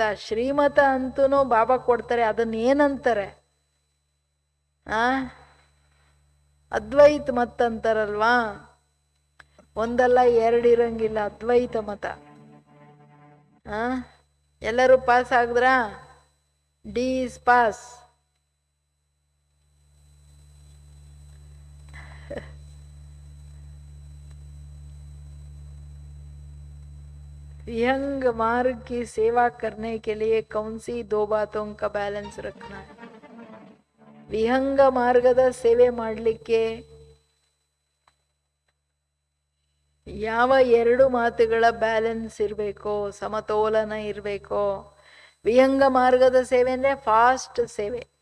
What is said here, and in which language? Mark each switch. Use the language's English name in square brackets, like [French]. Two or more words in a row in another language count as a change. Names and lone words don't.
[Kannada] ಶ್ರೀಮತ ಅಂತೂ ಬಾಬಾ ಕೊಡ್ತಾರೆ, ಅದನ್ನ ಏನಂತಾರೆ? ಅದ್ವೈತ ಮತ ಅಂತಾರಲ್ವಾ. ಒಂದಲ್ಲ 2 ಇರಂಗಿಲ್ಲ, ಅದ್ವೈತ ಮತ. ಎಲ್ಲರೂ ಪಾಸ್ ಆಗಿದ್ರಾ? [English] D is pass. [Hindi] विहंग मार्ग की सेवा करने के लिए कौन सी 2 बातों का बैलेंस रखना है? [Kannada] ವಿಹಂಗ ಮಾರ್ಗದ ಸೇವೆ ಮಾಡಲಿಕ್ಕೆ ಯಾವ 2 ಮಾತುಗಳ ಬ್ಯಾಲೆನ್ಸ್ ಇರಬೇಕು, ಸಮತೋಲನ ಇರಬೇಕು? ವಿಹಂಗ ಮಾರ್ಗದ ಸೇವೆ ಅಂದ್ರೆ ಫಾಸ್ಟ್ ಸೇವೆ.